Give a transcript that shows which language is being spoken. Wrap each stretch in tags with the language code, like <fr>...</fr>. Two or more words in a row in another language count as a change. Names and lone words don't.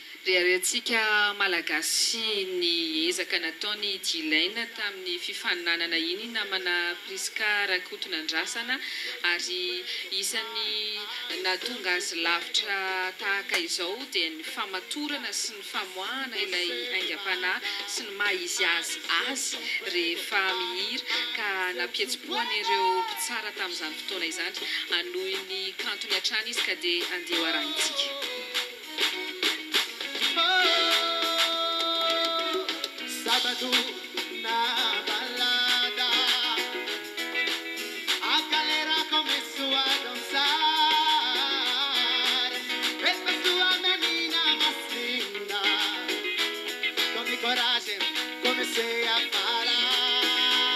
<mg>reharentsika malagasy ny ezaka nataony dilaina tamin'ny fifaninanana iny namana Priska Rakotonandrasana ary isany nahatonga azy lavitra tahaka izao dia ny famatorana sy ny famoahana ilay aingam-panahy sy ny maha izy azy rehefa mihira ka nampihetsi-poana ireo mpitsara tamin'izany fotoana izany anohy ny kantony hatrany izy ka dia andeha hoarahintsika.</mg> <pt>Sábado na balada, a galera começou a dançar. Essa sua menina mais linda, com coragem comecei a falar.</pt>